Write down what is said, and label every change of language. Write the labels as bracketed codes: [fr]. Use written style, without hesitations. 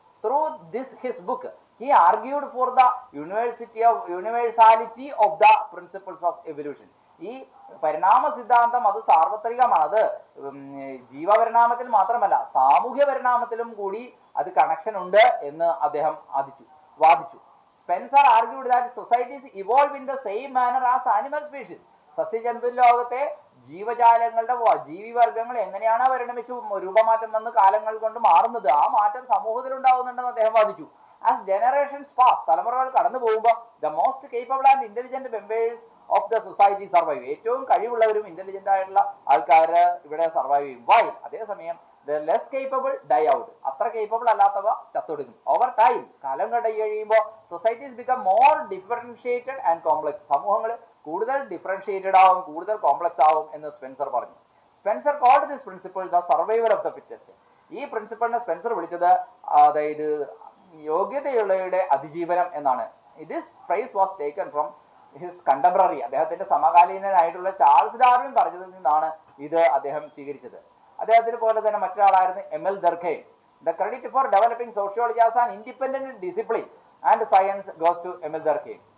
[en] Through his book, he argued for the universality of the principles of evolution. [ml] ഈ പരിണാമ സിദ്ധാന്തം അത് സാർവത്രികമാണ്. അത് ജീവപരിണാമത്തിൽ മാത്രമല്ല സാമൂഹ്യ പരിണാമത്തിലും കൂടി അത് കണക്ഷൻ ഉണ്ട് എന്ന് അദ്ദേഹം വാദിച്ചു. [en] Spencer argued that societies evolve in the same manner as animal species. [ml] സസ്യജന്തു ലോകത്തെ ജീവജാലങ്ങളുടെ ജീവിവർഗങ്ങൾ എങ്ങനെയാണ് പരിണമിച്ചു രൂപമാറ്റം വന്ന് കാലങ്ങൾ കൊണ്ട് മാറുന്നത്, ആ മാറ്റം സമൂഹത്തിൽ ഉണ്ടാവുന്നുണ്ടെന്ന് അദ്ദേഹം വാദിച്ചു. [en] As generations pass, [ml] തലമുറകൾ കടന്നു പോകുമ്പോൾ [en] the most capable and intelligent members of the society survive. [ml] ഏറ്റവും കഴിവുള്ളവരും ഇന്റലിജന്റ് ആയിട്ടുള്ള ആൾക്കാർ ഇവിടെ സർവൈവ് ചെയ്യും. [en] While [ml] അതേസമയം [en] the less capable die out. [ml] അത്ര കേപ്പബിൾ അല്ലാത്തവ ചത്തൊടുക്കും. [en] Over time, [ml] കാലം കഴിയുമ്പോൾ [en] societies become more differentiated and complex. [ml] സമൂഹങ്ങൾ കൂടുതൽ ഡിഫറൻഷിയേറ്റഡ് ആവും, കൂടുതൽ കോംപ്ലക്സ് ആവും എന്ന് സ്പെൻസർ പറഞ്ഞു. [en] Spencer called this principle the survival of the fittest. [ml] ഈ പ്രിൻസിപ്പളിനെ സ്പെൻസർ വിളിച്ചത് അതായത് യോഗ്യതയുള്ളവരുടെ അതിജീവനം എന്നാണ്. [en] This phrase was taken from his contemporary. [ml] അദ്ദേഹത്തിന്റെ സമകാലീനനായിട്ടുള്ള ചാൾസ് ഡാർവിൻ പറഞ്ഞതിൽ നിന്നാണ് ഇത് അദ്ദേഹം സ്വീകരിച്ചത്. അദ്ദേഹത്തിന് പോലെ തന്നെ മറ്റൊരാളായിരുന്നു എമിൽ ദർഖെയിം. [en] The credit for developing sociology as an independent discipline and science goes to Emile Durkheim.